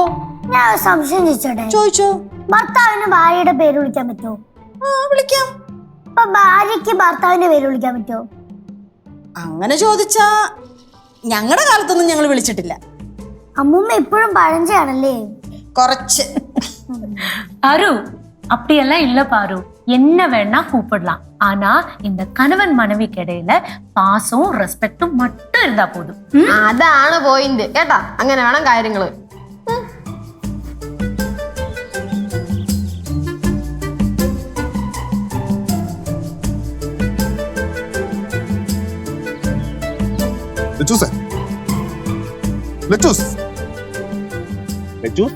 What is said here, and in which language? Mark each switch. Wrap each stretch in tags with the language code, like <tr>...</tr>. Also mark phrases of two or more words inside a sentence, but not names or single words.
<ml>ഞാൻ ഒരു സംശയം ചോദിച്ചോട്ടെ? ചോദിച്ചോ. ഭർത്താവിന് ഭാര്യയുടെ പേര് വിളിക്കാൻ പറ്റുമോ? വിളിക്കാം. അപ്പൊ ഭാര്യക്ക് ഭർത്താവിന്റെ പേര് വിളിക്കാൻ പറ്റുമോ? അങ്ങനെ ചോദിച്ചാ ഞങ്ങളുടെ കാലത്തൊന്നും ഞങ്ങൾ വിളിച്ചിട്ടില്ല. അമ്മൂമ്മ ഇപ്പോഴും പഴഞ്ചയാണല്ലേ? കുറച്ച്.</ml> <ta>பாரு அப்படியெல்லாம் இல்ல பாரு, என்ன வேணா கூப்பிடலாம். ஆனா இந்த கணவன் மனைவிக்கு இடையில பாசம் ரெஸ்பெக்டும் மட்டும் இருந்தா போதும்.</ta> <ml>അതാണ് പോയിന്റ് കേട്ടാ. അങ്ങനെ വേണം കാര്യങ്ങള്. ലച്ചൂസേ ലച്ചൂസ് ലച്ചൂസ്</ml>